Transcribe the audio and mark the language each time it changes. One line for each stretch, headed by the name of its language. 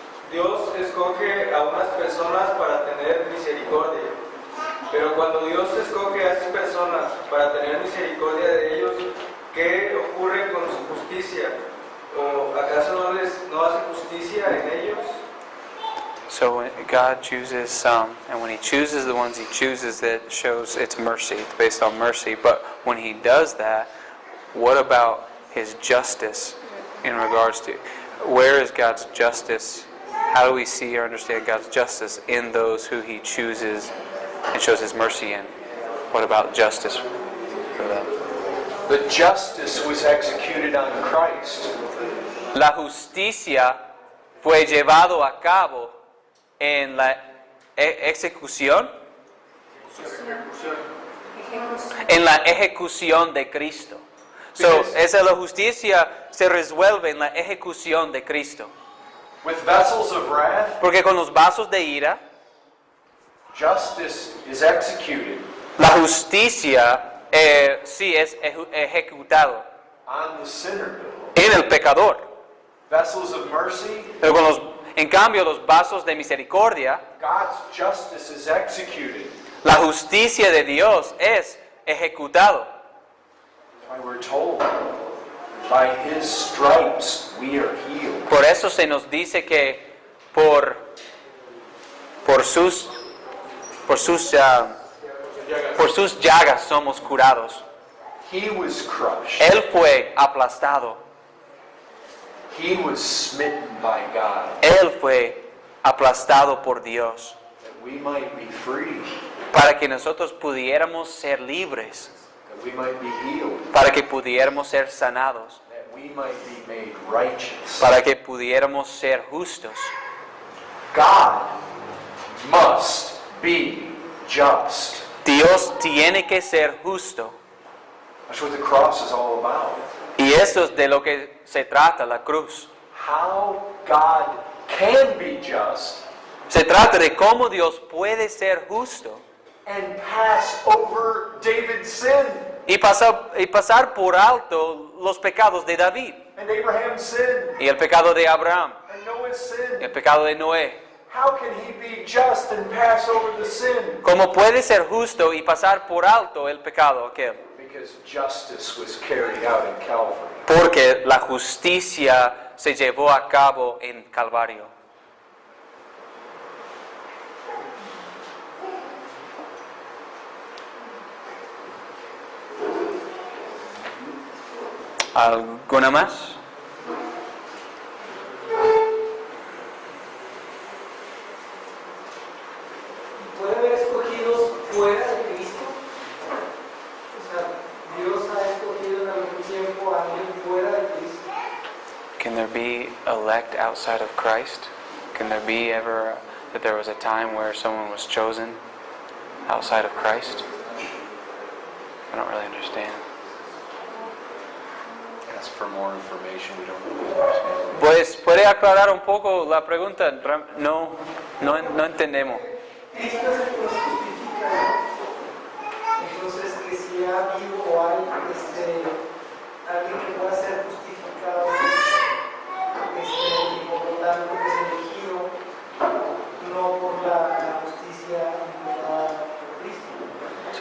Spanish: Dios escoge a unas personas para tener misericordia, pero cuando Dios escoge a esas personas para tener misericordia de ellos, ¿qué ocurre con su justicia? ¿O acaso no hace justicia en ellos?
English: So when God chooses some, and when He chooses the ones He chooses, that shows it's mercy. It's based on mercy. But when He does that, what about His justice in regards to where is God's justice? How do we see or understand God's justice in those who He chooses and shows His mercy in? What about justice for them? The justice was executed on Christ.
Spanish: La justicia fue llevado a cabo en la ejecución, en la ejecución de Cristo. So, esa la justicia se resuelve en la ejecución de Cristo.
English: With vessels of wrath,
Spanish: Porque con los vasos de ira,
English: justice is executed
Spanish: la justicia sí es ejecutado
English: on the sinner.
Spanish: en el pecador.
English: Vessels of mercy,
Spanish: Pero en cambio, los vasos de misericordia,
English: God's justice is executed.
Spanish: la justicia de Dios es ejecutado.
English: That's why we're told, by His stripes we are healed.
Spanish: Por eso se nos dice que por sus llagas somos curados.
English: He was crushed.
Spanish: Él fue aplastado.
English: He was smitten by God,
Spanish: Él fue aplastado por Dios
English: that we might be free,
Spanish: para que nosotros pudiéramos ser libres,
English: that we might be healed,
Spanish: para que pudiéramos ser sanados,
English: that we might be made righteous.
Spanish: para que pudiéramos ser justos.
English: God must be just.
Spanish: Dios tiene que ser justo.
English: That's what the cross is all about.
Spanish: Y eso es de lo que se trata la cruz.
English: How God can be just
Spanish: Se trata de cómo Dios puede ser justo
English: and pass over David's sin
Spanish: y pasar por alto los pecados de David
English: and Abraham's sin
Spanish: y el pecado de Abraham
English: and Noah's
Spanish: y el
English: sin.
Spanish: pecado de Noé.
English: How can he be just and pass over the sin?
Spanish: ¿Cómo puede ser justo y pasar por alto el pecado aquel?
English: Because justice was carried out in Calvary.
Spanish: Porque la justicia se llevó a cabo en Calvario. ¿Alguna más? ¿Puede haber escogidos fuera de Cristo? O sea, Dios ha escogido en algún tiempo a alguien fuera de Cristo.
English: Can there be elect outside of Christ? Can there be ever that there was a time where someone was chosen outside of Christ? I don't really understand. Ask for more information. We don't really understand.
Spanish: Pues puede aclarar un poco la pregunta. No entendemos. Cristo es el que nos justifica. Entonces, que si ha habido o hay alguien que pueda ser justificado, y por lo tanto que es elegido, no por la justicia imputada por Cristo.